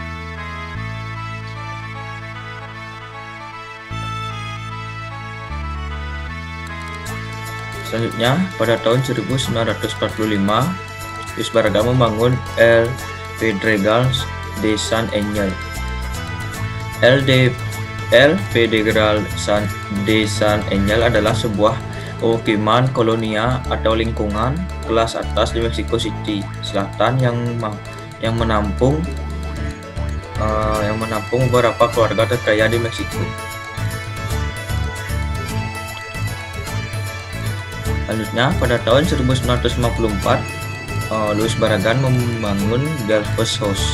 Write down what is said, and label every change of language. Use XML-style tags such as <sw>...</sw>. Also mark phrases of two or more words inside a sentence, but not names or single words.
<id>Selanjutnya, pada tahun 1945, Louis Barragan membangun El Pedregal de San Angel. El Pedregal de San Angel adalah sebuah pemukiman kolonia atau lingkungan kelas atas di Mexico City Selatan yang menampung beberapa keluarga terkaya di Meksiko. Selanjutnya, pada tahun 1954, Louis Barragan membangun Gelbes House.</id>